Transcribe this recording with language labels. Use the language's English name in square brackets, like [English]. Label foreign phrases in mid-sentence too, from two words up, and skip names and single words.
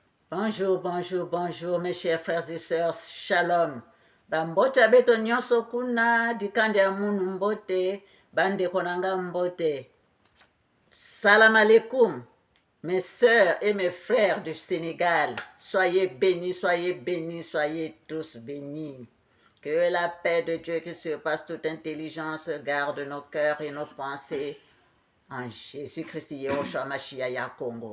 [French] Bonjour, bonjour, bonjour, mes chers frères et sœurs, shalom. [Kongo] Bambota beto nyonso kuna, dikande ya munu mbote, bande konanga mbote. [Arabic] سلام عليكم, [French] mes sœurs et mes frères du Sénégal. Soyez bénis, soyez bénis, soyez tous bénis. Que la paix de Dieu qui surpasse toute intelligence garde nos cœurs et nos pensées en Jésus-Christ, [Hebrew] יהושע משיח [French] Congo.